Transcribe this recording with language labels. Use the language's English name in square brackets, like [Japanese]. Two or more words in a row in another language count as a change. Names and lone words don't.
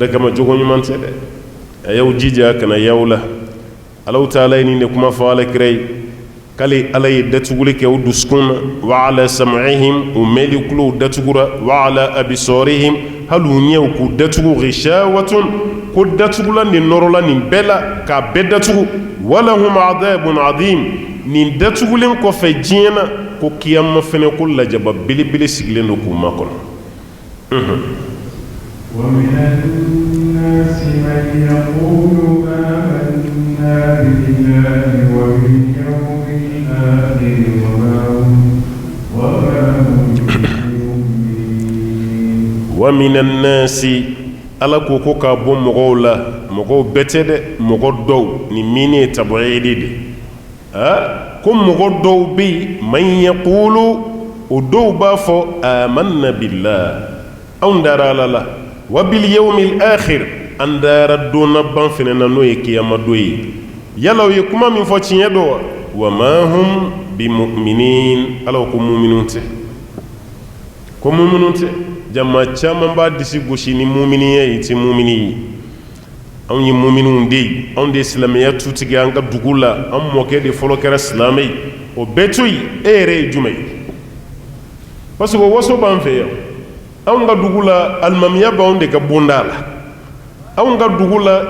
[Bambara] kama jogo ɲuman tɛ dɛ a y'aw jija kana y'aw la Allahu Taala ye nin de kuma fɔ alakira ye k'ale Ala ye datuguli kɛ u dusukun na [Arabic] وعلى سمعهم [Bambara] u mɛli kulow datugura [Arabic] وعلى أبصارهم [Bambara] hali u ɲɛw k'u datugu ghishawatun ko datugula nin nɔrɔla nin bɛɛ la k'a bɛɛ datugu [Arabic] ولهم عذاب عظيم [Bambara] nin datugulen kɔfɛ diɲɛ na ko kiyama fɛnɛ ko lajaba belebele sigilen don k'u makɔnɔ [Arabic] ومن الناس من يقول آمنا بالله وباليوم الآخر وما هم بمؤمنين ومن الناس [Bambara] ala ko ko ka bɔ mɔgɔw la mɔgɔw bɛɛ tɛ dɛ mɔgɔ dɔw ni min ye tabi'idi de ko mɔgɔ dɔw bɛ yen [Arabic] من يقول [Bambara] o dɔw b'a fɔ [Arabic] آمنا بالله [Bambara] anw dara ala la [Arabic] وباليوم الآخر [Bambara] an dara donna ban fɛnɛ na n'o ye kiyama don ye yala o ye kuma min fɔ tiɲɛ don [Arabic] وما هم بمؤمنين [Bambara] ala ko mu'minun tɛ ko mu'minun tɛ jama caman b'a disi gosi ni muminiya ye ti mumini ye anw ye mumininw de ye anw de ye silamɛya tutigi an ka dugu la an mɔkɛ de fɔlɔ kɛra silamɛ ye o bɛɛ to yen e yɛrɛ ye jumɛn ye [French] parce que [Bambara] o waso b'an fɛ yan anw ka dugu la alimamiya b'anw de ka bonda la anw ka dugu la